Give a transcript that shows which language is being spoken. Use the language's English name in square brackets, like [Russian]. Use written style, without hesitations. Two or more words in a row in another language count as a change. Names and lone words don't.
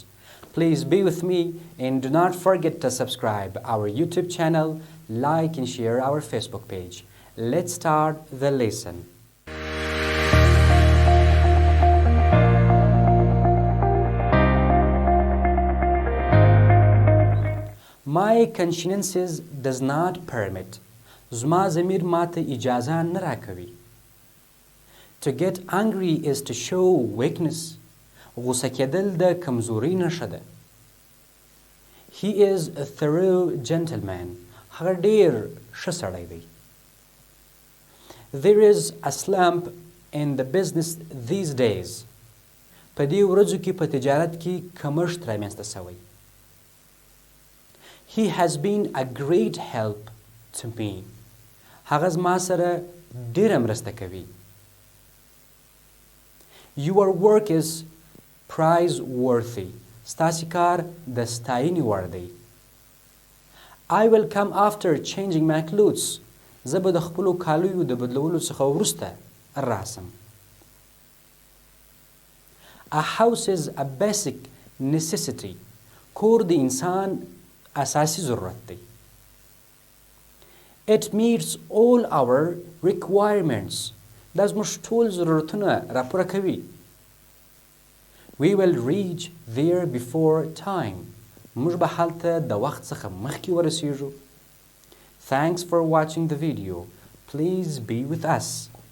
[English] Please be with me and do not forget to subscribe our YouTube channel, like and share our Facebook page. Let's start the lesson. My conscience does not permit. [Pashto] زما ضمیر ماته اجازه نه راکوي. [English] To get angry is to show weakness. [Pashto] غوسه کېدل د کمزورۍ نښه ده. [English] He is a thorough gentleman. [Pashto] هغه ډېر ښه سړی دی. [English] There is a slump in the business these days. [Pashto] په دې ورځو کې په تجارت کې کمښت رامنځته شوی. [English] He has been a great help to me. [Pashto] هغه زما سره ډېره مرسته کوي. [English] Your work is praiseworthy. [Pashto] ستاسې کار د ستاینې وړ دی. [English] I will come after changing my clothes. [Pashto] زه به د خپلو کالیو د بدلولو څخه وروسته راسم. [English] A house is a basic necessity. [Pashto] کور د انسان اساسي ضرورت دی. [English] It meets all our requirements. [Pashto] دا زموږ ټول ضرورتونه راپوره کوي. [English] We will reach there before time. [Pashto] موږ به هلته د وخت څخه مخکې ورسیږو. [English] Thanks for watching the video. Please be with us.